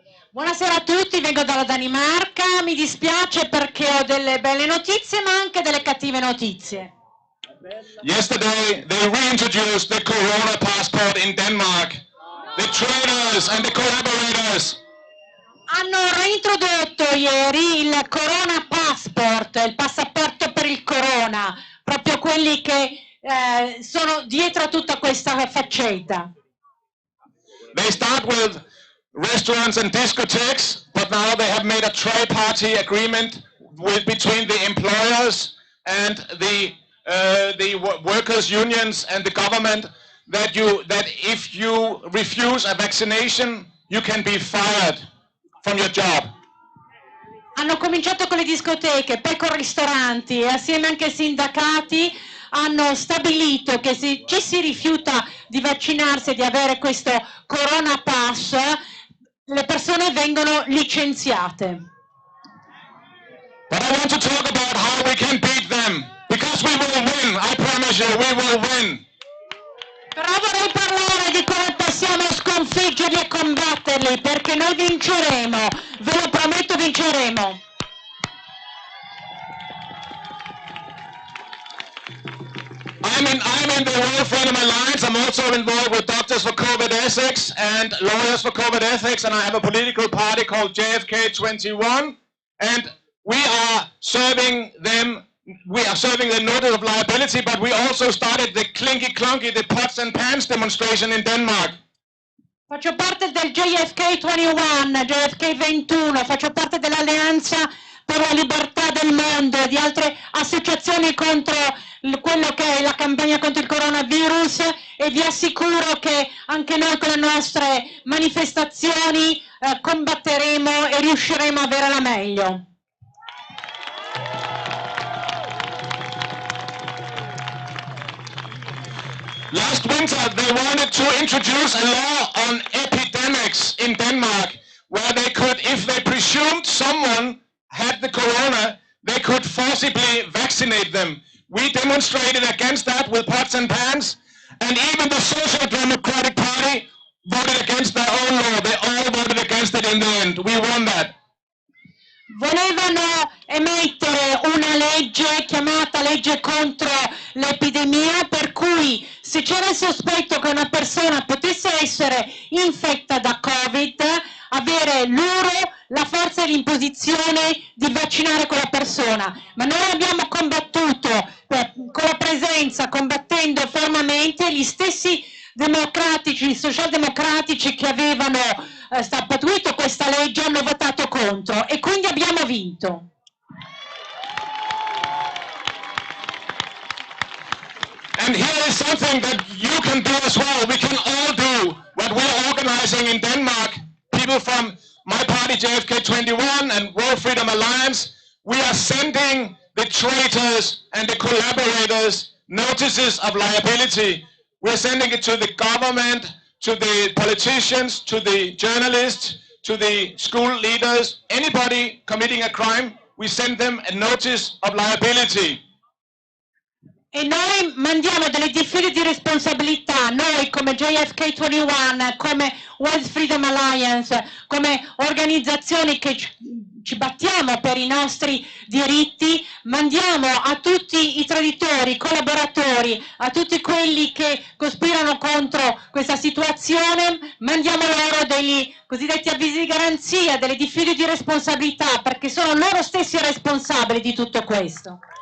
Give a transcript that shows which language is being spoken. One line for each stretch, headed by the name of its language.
Italian: Buonasera a tutti, vengo dalla Danimarca, mi dispiace perché ho delle belle notizie ma anche delle cattive notizie.
English: Yesterday they reintroduced the Corona passport in Denmark. The traitors and the collaborators.
Italian: Hanno reintrodotto ieri il Corona Passport, il passaporto per il Corona, proprio quelli che sono dietro a tutta questa faccenda.
English: They start with restaurants and discotheques, but now they have made a tri-party agreement between the employers and the workers' unions and the government that if you refuse a vaccination, you can be fired from your job.
Italian: Hanno cominciato con le discoteche, poi con i ristoranti e assieme anche ai sindacati hanno stabilito che se ci si rifiuta di vaccinarsi e di avere questo Corona Pass, le persone vengono licenziate.
English: But I want to talk about how we can beat them, because we will win. I promise you, we will win.
Italian: Però vorrei parlare di come possiamo sconfiggerli e combatterli, perché noi vinceremo, ve lo prometto, vinceremo.
English: I'm in the World Freedom Alliance. I'm also involved with Doctors for COVID Ethics and Lawyers for COVID Ethics, and I have a political party called JFK 21, and we are serving them. We are serving the notice of liability, but we also started the clinky clunky, the pots and pans demonstration in Denmark.
Italian: Faccio parte del JFK 21, JFK 21, faccio parte dell'Alleanza per la libertà del mondo e di altre associazioni contro quello che è la campagna contro il coronavirus, e vi assicuro che anche noi con le nostre manifestazioni combatteremo e riusciremo a avere la meglio.
English: Last winter, they wanted to introduce a law on epidemics in Denmark, where they could, if they presumed someone had the corona, they could forcibly vaccinate them. We demonstrated against that with pots and pans, and even the Social Democratic Party voted against their own law. They all voted against it in the end. We won that.
Italian: Volevano emettere una legge chiamata legge contro l'epidemia, per cui se c'era il sospetto che una persona potesse essere infetta da Covid, avere loro la forza e l'imposizione di vaccinare quella persona. Ma noi abbiamo combattuto con la presenza, combattendo fermamente gli stessi democratici, socialdemocratici che avevano statuito questa legge, hanno votato contro e quindi abbiamo vinto.
English: And here is something that you can do as well. We can all do what we're organizing in Denmark. People from my party, JFK21, and World Freedom Alliance, we are sending the traitors and the collaborators notices of liability. We're sending it to the government, to the politicians, to the journalists, to the school leaders. Anybody committing a crime, we send them a notice of liability.
Italian: E noi mandiamo delle diffide di responsabilità, noi come JFK21, come World Freedom Alliance, come organizzazioni che ci battiamo per i nostri diritti, mandiamo a tutti i traditori, i collaboratori, a tutti quelli che cospirano contro questa situazione, mandiamo loro degli cosiddetti avvisi di garanzia, delle diffide di responsabilità, perché sono loro stessi responsabili di tutto questo.